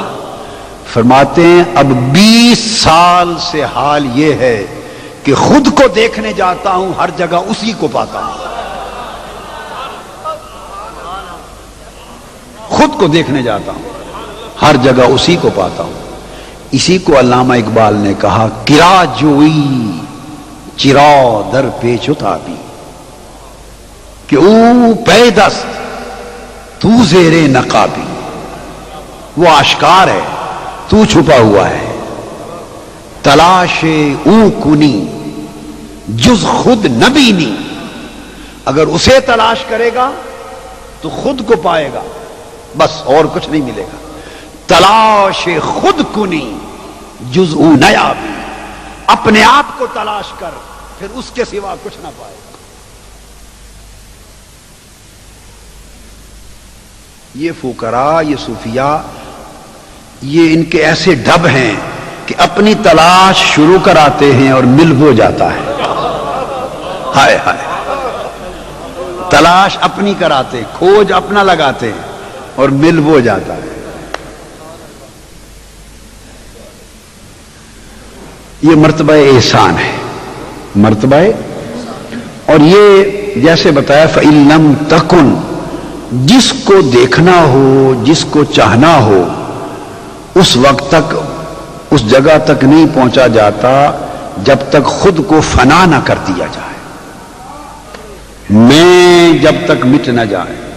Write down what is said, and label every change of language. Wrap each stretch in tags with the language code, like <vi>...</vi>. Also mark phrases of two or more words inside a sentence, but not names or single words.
<ur>فرماتے ہیں اب 20 سال سے حال یہ ہے کہ خود کو دیکھنے جاتا ہوں، ہر جگہ اسی کو پاتا ہوں، خود کو دیکھنے جاتا ہوں، ہر جگہ اسی کو پاتا ہوں۔ اسی کو علامہ اقبال نے کہا،</ur> <fa>کرا جوئی چرا در پیچ تابی، کہ او پیدست تو زیر نقابی،</fa> <ur>وہ آشکار ہے تو چھپا ہوا ہے،</ur> <fa>تلاش او کنی جز خود نبینی،</fa> <ur>اگر اسے تلاش کرے گا تو خود کو پائے گا، بس اور کچھ نہیں ملے گا۔</ur> <fa>تلاش خود کنی جز او نیابی،</fa> <ur>اپنے آپ کو تلاش کر پھر اس کے سوا کچھ نہ پائے گا۔ یہ فقراء، یہ صوفیاء، یہ ان کے ایسے ڈھب ہیں کہ اپنی تلاش شروع کراتے ہیں اور مل ہو جاتا ہے۔ ہائے ہائے، تلاش اپنی کراتے، کھوج اپنا لگاتے ہیں اور مل ہو جاتا ہے۔ یہ مرتبہ احسان ہے، مرتبہ، اور یہ جیسے بتایا</ur> <ar>فَإِن لَمْ تَكُن،</ar> <ur>جس کو دیکھنا ہو، جس کو چاہنا ہو، اس وقت تک اس جگہ تک نہیں پہنچا جاتا جب تک خود کو فنا نہ کر دیا جائے، میں جب تک مٹ نہ جائے۔</ur>